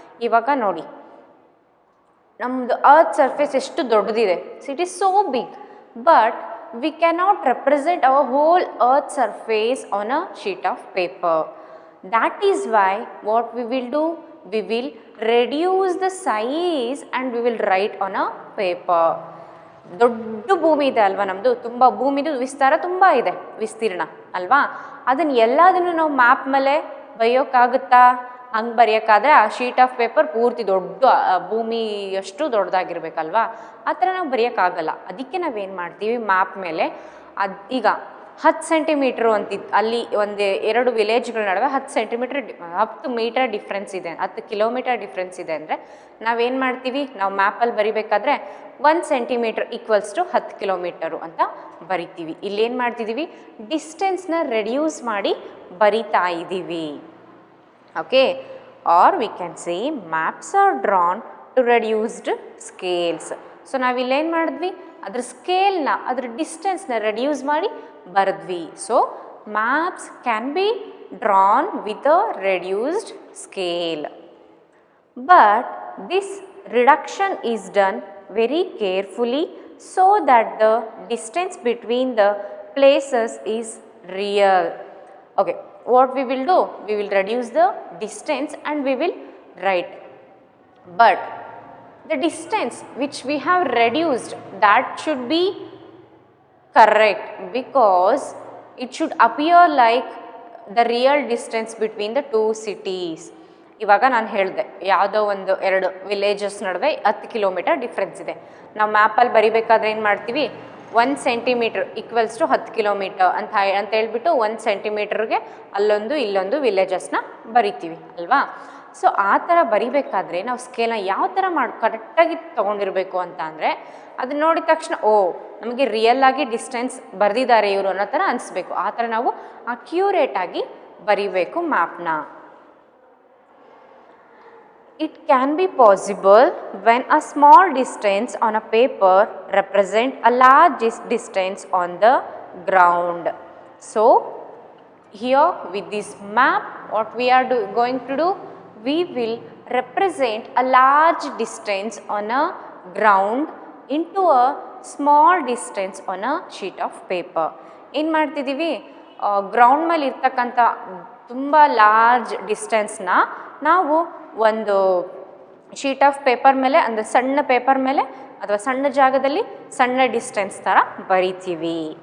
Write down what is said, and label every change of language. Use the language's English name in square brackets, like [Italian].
[Kannada] ಇವಾಗ ನೋಡಿ ನಮ್ಮದು [English] earth surface [Kannada] ಎಷ್ಟು ದೊಡ್ಡದಿದೆ, [English] It is so big, but we cannot represent our whole earth surface on a sheet of paper. That is why what we will do, we will reduce the size and we will write on a paper. [Kannada] ದೊಡ್ಡ ಭೂಮಿ ಇದೆ ಅಲ್ವಾ ನಮ್ಮದು, ತುಂಬ ಭೂಮಿದು ವಿಸ್ತಾರ ತುಂಬ ಇದೆ, ವಿಸ್ತೀರ್ಣ ಅಲ್ವಾ. ಅದನ್ನು ಎಲ್ಲದನ್ನು ನಾವು ಮ್ಯಾಪ್ ಮೇಲೆ ಬರೆಯೋಕ್ಕಾಗುತ್ತಾ? ಹಂಗೆ ಬರೆಯೋಕ್ಕಾದ್ರೆ ಆ ಶೀಟ್ ಆಫ್ ಪೇಪರ್ ಪೂರ್ತಿ ದೊಡ್ಡ ಭೂಮಿ ಅಷ್ಟು ದೊಡ್ಡದಾಗಿರ್ಬೇಕಲ್ವಾ, ಆ ಥರ ನಾವು ಬರೆಯೋಕ್ಕಾಗಲ್ಲ. ಅದಕ್ಕೆ ನಾವೇನು ಮಾಡ್ತೀವಿ, ಮ್ಯಾಪ್ ಮೇಲೆ ಈಗ 10 ಸೆಂಟಿಮೀಟ್ರು ಅಂತಿತ್ತು, ಅಲ್ಲಿ ಒಂದು 2 ವಿಲೇಜ್ಗಳ ನಡುವೆ 10 ಮೀಟರ್ ಡಿಫ್ರೆನ್ಸ್ ಇದೆ, 10 ಕಿಲೋಮೀಟರ್ ಡಿಫ್ರೆನ್ಸ್ ಇದೆ ಅಂದರೆ ನಾವೇನು ಮಾಡ್ತೀವಿ, ನಾವು ಮ್ಯಾಪಲ್ಲಿ ಬರಿಬೇಕಾದ್ರೆ 1 ಸೆಂಟಿಮೀಟರ್ ಈಕ್ವಲ್ಸ್ ಟು 10 ಕಿಲೋಮೀಟರು ಅಂತ ಬರಿತೀವಿ. ಇಲ್ಲೇನು ಮಾಡ್ತಿದ್ದೀವಿ, ಡಿಸ್ಟೆನ್ಸ್ನ ರೆಡ್ಯೂಸ್ ಮಾಡಿ ಬರಿತಾ ಇದ್ದೀವಿ. [English] Okay, are we can say maps are drawn to reduced scales. [Kannada] So ನಾವಿಲ್ಲೇನು ಮಾಡಿದ್ವಿ, ಅದ್ರ ಸ್ಕೇಲ್ನ, ಅದ್ರ ಡಿಸ್ಟೆನ್ಸ್ನ ರೆಡ್ಯೂಸ್ ಮಾಡಿ ಬರೆದ್ವಿ. [English] So maps can be drawn with a reduced scale. But this reduction is done very carefully so that the distance between the places is real. Okay, what we will do? We will reduce the distance and we will write. But the distance which we have reduced, that should be correct because it should appear like the real distance between the two cities. [Kannada] ಇವಾಗ ನಾನು ಹೇಳಿದೆ ಯಾವುದೋ ಒಂದು ಎರಡು villages ನಡುವೆ 10 kilometre difference ಇದೆ. ನಾವು ಮ್ಯಾಪಲ್ಲಿ ಬರಿಬೇಕಾದ್ರೆ ಏನು ಮಾಡ್ತೀವಿ, 1 ಸೆಂಟಿಮೀಟ್ರ್ ಈಕ್ವಲ್ಸ್ ಟು 10 ಕಿಲೋಮೀಟರ್ ಅಂತ ಹೇಳ್ಬಿಟ್ಟು 1 ಸೆಂಟಿಮೀಟ್ರಿಗೆ ಅಲ್ಲೊಂದು ಇಲ್ಲೊಂದು ವಿಲೇಜಸ್ನ ಬರಿತೀವಿ ಅಲ್ವಾ. ಸೊ ಆ ಥರ ಬರಿಬೇಕಾದ್ರೆ ನಾವು ಸ್ಕೇಲ್ನ ಯಾವ ಥರ ಕರೆಕ್ಟಾಗಿ ತೊಗೊಂಡಿರಬೇಕು ಅಂತ ಅಂದರೆ, ಅದನ್ನ ನೋಡಿದ ತಕ್ಷಣ ಓ ನಮಗೆ ರಿಯಲ್ ಆಗಿ ಡಿಸ್ಟೆನ್ಸ್ ಬರೆದಿದ್ದಾರೆ ಇವರು ಅನ್ನೋ ಥರ ಅನಿಸ್ಬೇಕು. ಆ ಥರ ನಾವು ಅಕ್ಯುರೇಟಾಗಿ ಬರಿಬೇಕು ಮ್ಯಾಪ್ನ. [English] It can be possible when a small distance on a paper represent a large distance on the ground. So here with this map what we are going to do, we will represent a large distance on a ground into a small distance on a sheet of paper. [Kannada] ಏನು ಮಾಡ್ತಿದ್ದೀವಿ, ground ಮೇಲೆ ಇರ್ತಕ್ಕಂಥ ತುಂಬ large ಡಿಸ್ಟೆನ್ಸ್ನ ನಾವು ಒಂದು sheet of paper ಮೇಲೆ, ಅಂದರೆ ಸಣ್ಣ ಪೇಪರ್ ಮೇಲೆ ಅಥವಾ ಸಣ್ಣ ಜಾಗದಲ್ಲಿ ಸಣ್ಣ ಡಿಸ್ಟೆನ್ಸ್ ಥರ ಬರಿತೀವಿ.